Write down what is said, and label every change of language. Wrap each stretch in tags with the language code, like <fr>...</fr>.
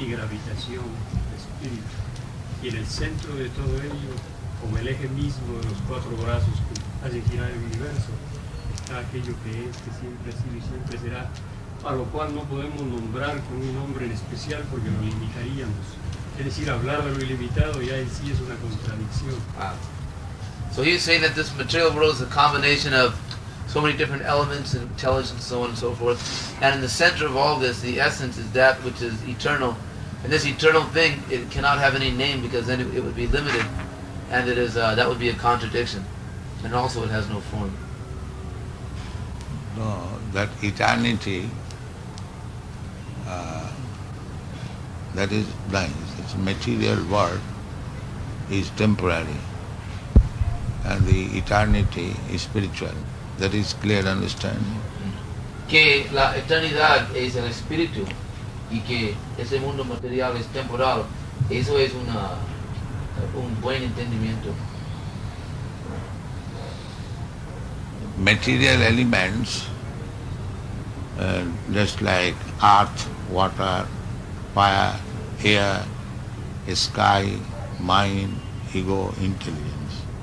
<es>y gravitación, espíritu. Y en el centro de todo ello, como el eje mismo de los 4 brazos que hacen girar el universo, está aquello que es, que siempre ha sido y siempre será, a lo cual no podemos nombrar con un nombre en especial porque lo limitaríamos. Es decir, hablar de lo ilimitado ya en sí es una contradicción.</es> <en>So he's saying that this material world is a combination of so many different elements and intelligence, so on and so forth. And in the center of all this, the essence is that which is eternal. And this eternal thing, it cannot have any name because then it would be limited, and it is that would be a contradiction. And also, it has no form. No, that eternity, that is blind. It's material world is temporary, and the eternity is spiritual. That is clear understanding.</en> <es>Que la eternidad es el espíritu y que ese mundo material es temporal. Eso es un buen entendimiento.</es> <en>Material elements, just like earth, water, fire, air, sky, mind, ego, intelligence.</en>